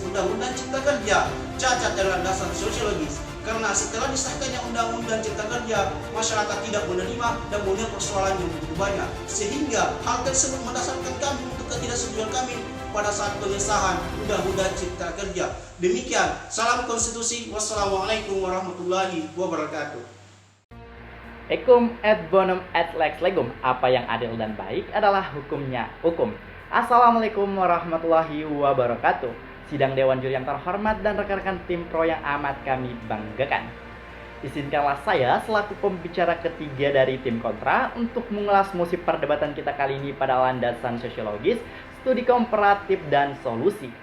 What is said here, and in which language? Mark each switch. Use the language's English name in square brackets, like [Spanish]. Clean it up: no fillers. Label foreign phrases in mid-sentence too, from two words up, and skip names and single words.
[Indonesian] Undang-Undang Cipta Kerja cacat dari landasan sosiologis, karena setelah disahkannya Undang-Undang Cipta Kerja, masyarakat tidak menerima dan melihat persoalan yang begitu banyak, sehingga hal tersebut mendasarkan kami untuk ketidaksetujuan kami pada saat pengesahan Undang-Undang Cipta Kerja. Demikian, salam konstitusi. [Arabic] والسلام عليكم ورحمة الله وبركاته. [Latin] Ekum et bonum et lex legum. [Indonesian] Apa yang adil dan baik adalah hukumnya hukum. [Arabic] السلام عليكم ورحمة الله وبركاته. [Indonesian] Sidang Dewan Juri yang terhormat dan rekan-rekan tim pro yang amat kami banggakan, izinkanlah saya selaku pembicara ketiga dari tim kontra untuk mengulas musim perdebatan kita kali ini pada landasan sosiologis, studi komparatif, dan solusi.